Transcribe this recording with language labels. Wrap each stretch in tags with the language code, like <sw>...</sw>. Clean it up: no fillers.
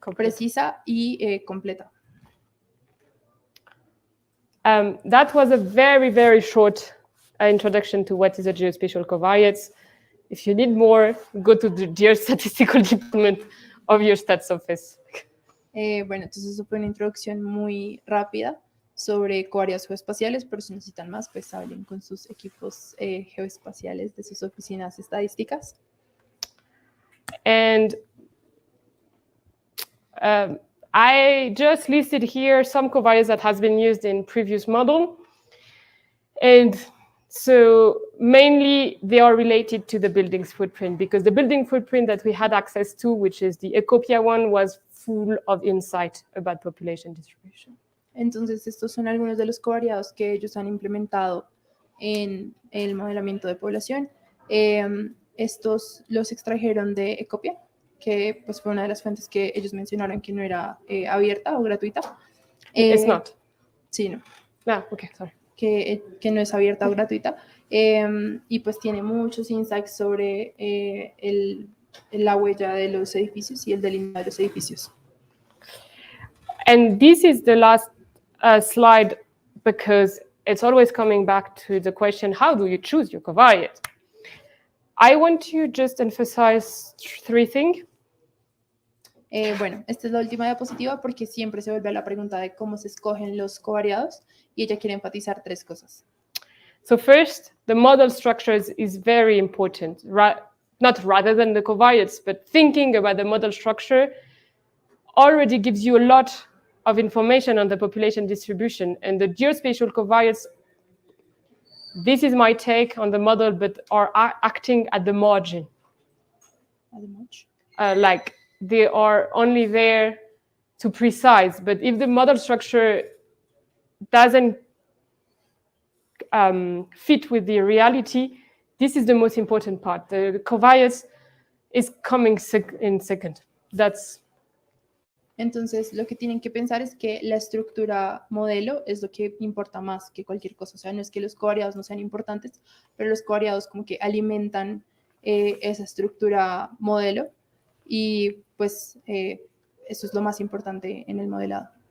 <es>precisa y completa.</es> <en>That was a very, very short introduction to what is a geospatial covariates. If you need more, go to the geostatistical department of your stats office.</en> <es>Bueno, entonces eso fue una introducción muy rápida sobre covariados geoespaciales, pero si necesitan más, pues hablen con sus equipos geoespaciales de sus oficinas estadísticas.</es> <en>And I just listed here some covariates that has been used in previous model. And so mainly they are related to the building's footprint, because the building footprint that we had access to, which is the Ecopia one, was full of insight about population distribution.</en> <es>Entonces, estos son algunos de los covariados que ellos han implementado en el modelamiento de población. Estos los extrajeron de Ecopia, que pues, fue una de las fuentes que ellos mencionaron que no era abierta o gratuita.</es> <en>It's not.</en> <es>Sí, no.</es> <en>Ah, okay, sorry.</en> <es>Que no es abierta o gratuita. Y pues tiene muchos insights sobre la huella de los edificios y el delineado de los edificios.</es> <en>And this is the last slide because it's always coming back to the question, how do you choose your covariate? I want to just emphasize three things.</en> <es>Bueno, esta es la última diapositiva porque siempre se vuelve a la pregunta de cómo se escogen los covariados y ella quiere enfatizar tres cosas.</es> <en>So first, the model structures is very important, not rather than the covariates, but thinking about the model structure already gives you a lot of information on the population distribution, and the geospatial covariates, this is my take on the model, but are acting at the margin. At the margin? Like they are only there to precise, but if the model structure doesn't fit with the reality, this is the most important part. The covariates is coming in second. That's.</en> <es>Entonces, lo que tienen que pensar es que la estructura modelo es lo que importa más que cualquier cosa. O sea, no es que los covariados no sean importantes, pero los covariados como que alimentan esa estructura modelo y pues eso es lo más importante en el modelado.</es>